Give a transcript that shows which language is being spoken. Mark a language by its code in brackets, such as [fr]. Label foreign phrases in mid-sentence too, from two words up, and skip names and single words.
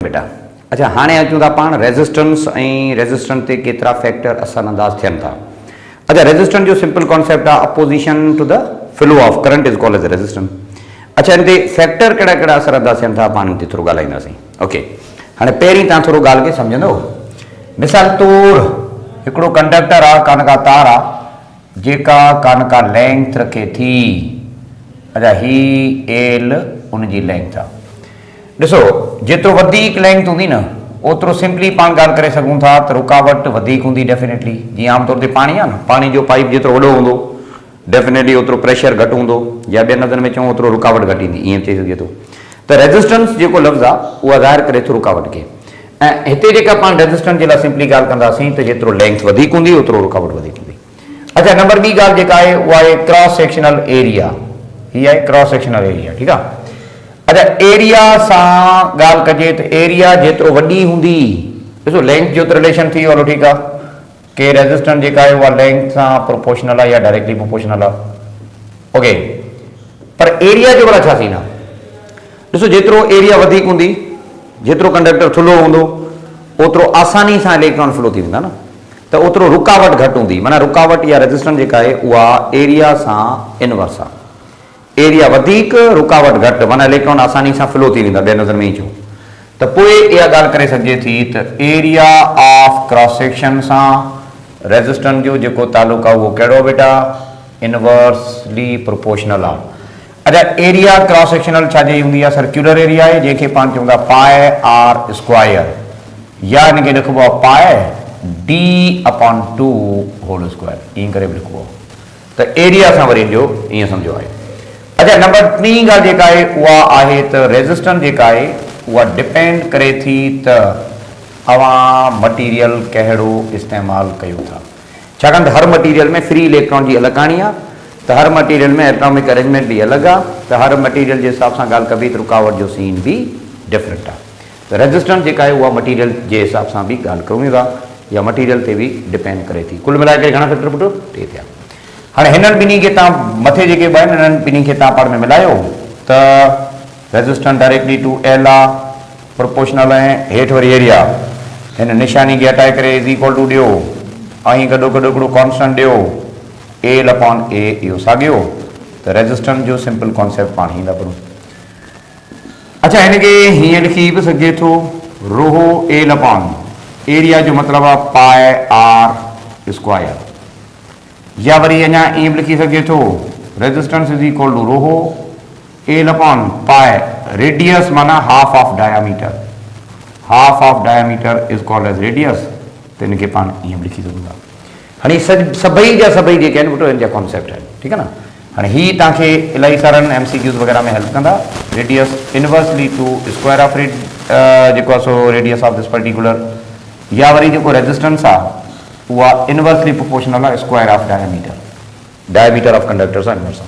[sd] बेटा। अच्छा हाणे अचूं था पाण रेजिस्टेंस ऐं रेजिस्टेंस ते केतिरा फैक्टर असर अंदाज थियनि था। अच्छा रेजिस्टेंस जो [en] simple concept [sd] आहे [en] opposition to the flow of current is called as resistance. [sd] अच्छा इन ते फैक्टर कहिड़ा कहिड़ा असर अंदाज थियनि था पाण हिते थोरो ॻाल्हाईंदासीं। ओके हाणे पहिरीं तव्हां थोरो ॻाल्हि खे सम्झंदो। मिसाल तौरु हिकिड़ो कंडक्टर आहे कान का तार आहे जेका कान का लेंथ रखे थी। अच्छा ही एल उनजी लेंथ आहे। ॾिसो जेतिरो वधीक लेंथ हूंदी न ओतिरो सिंपली पाण ॻाल्हि करे सघूं था त रुकावट वधीक हूंदी डेफिनेटली। जीअं आमतौर ते पाणी आहे न पाणी जो पाइप जेतिरो वॾो हूंदो डेफिनेटली ओतिरो प्रेशर घटि हूंदो या ॿियनि हंधनि में चऊं ओतिरो रुकावट घटि ईंदी ईअं चई सघिजे थो। त रेजिस्टेंस जेको लफ़्ज़ आहे उहा ज़ाहिर करे थो रुकावट खे। ऐं हिते जेका पाण रेजिस्टेंस जे लाइ सिंपली ॻाल्हि कंदासीं त जेतिरो लेंथ वधीक हूंदी ओतिरो रुकावट वधीक हूंदी। अच्छा नंबर ॿी ॻाल्हि जेका आहे उहा आहे [en] cross sectional area. [sd] हीअ आहे [en] cross sectional area [sd] ठीकु आहे। अच्छा एरिया सां ॻाल्हि कजे त एरिया जेतिरो वॾी हूंदी ॾिसो लेंथ जो त रिलेशन थी वियो हलो ठीकु आहे कि रेजिस्टेंस जेका आहे उहा लेंथ सां प्रोपोर्शनल आहे या [en] directly proportional [sd] आहे। ओके पर एरिया जो भला छा सीन आहे। ॾिसो जेतिरो एरिया वधीक हूंदी जेतिरो कंडक्टर थुल्हो हूंदो ओतिरो आसानी सां [en] electron flow [sd] थी वेंदा न त ओतिरो रुकावट घटि हूंदी। माना रुकावट या रेजिस्टेंस जेका आहे उहा एरिया सां इनवर्स आहे। एरिया वधीक रुकावट घटि माना इलेक्ट्रॉन आसानी सां फ्लो थी वेंदा ॿिए नज़र में ई चऊं त पोइ इहा ॻाल्हि करे सघिजे थी त [en] area of cross section [sd] सां रेजिस्टेंस जो जेको तालुक आहे उहो कहिड़ो बेटा [en] inversely proportional [sd] आहे। अच्छा [en] area cross sectional [sd] छाजी हूंदी आहे [en] circular area [sd] आहे जंहिंखे पाण चऊं था [en] pi r square [sd] या हिनखे लिखिबो आहे [en] pi d upon 2 whole square [sd] ईअं करे बि लिखिबो आहे। त एरिया सां वरी जो ईअं सम्झो आहे। अच्छा नंबर टी ॻाल्हि जेका आहे उहा आहे त रेजिस्टेंस जेका आहे उहा डिपेंड करे थी त अवां मटीरियल कहिड़ो इस्तेमालु कयो था। छाकाणि त हर मटीरियल में [en] free electron [sd] जी अलॻि कहाणी आहे त हर मटीरियल में [en] atomic arrangement [sd] बि अलॻि आहे त हर मटीरियल जे हिसाब सां ॻाल्हि कबी त रुकावट जो सीन बि डिफरेंट आहे। त रेजिस्टेंस जेका आहे उहा मटीरियल जे हिसाब सां बि ॻाल्हि कयूं था या मटीरियल ते बि डिपेंड करे थी। कुल मिलाए करे घणा फैक्टर पुटु टे थिया। हाणे हिननि ॿिन्ही खे तव्हां मथे जेके ॿ आहिनि हिननि ॿिन्ही खे तव्हां पाण में मिलायो त रेजिस्टेंस [en] directly to L [sd] आहे प्रोपोर्शनल ऐं हेठि वरी एरिया हिन निशानी खे हटाए करे [en] is equal to [sd] ॾियो ऐं गॾो गॾु हिकिड़ो कॉन्स्टेंट ॾियो [en] L upon A [sd] इहो साॻियो त रेजिस्टेंस जो [en] simple concept [sd] पाण ईंदा पढ़ूं। अच्छा हिनखे हीअं लिखी बि सघिजे थो [en] rho L upon area [sd] जो मतिलबु आहे [en] pi r square [sd] या वरी अञा ईअं बि लिखी सघिजे थो [en] resistance is equal to rho L upon pi radius [sd] माना [en] half of diameter. half of diameter is called as radius [sd] त हिनखे पाण ईअं बि लिखी सघूं था। हाणे सभई जा सभई जेके आहिनि पुटु हिन जा कॉन्सेप्ट आहिनि ठीकु आहे न। हाणे हीअ तव्हांखे इलाही सारनि MCQs वग़ैरह में हेल्प कंदा। [en] radius inversely to square of [sd] जेको आहे सो [en] radius of this particular [sd] या वरी जेको रेजिस्टेंस आहे उहा [en] inversely proportional [sd] आहे [en] square of diameter of conductors [sd] आहे इनवर्स आहे।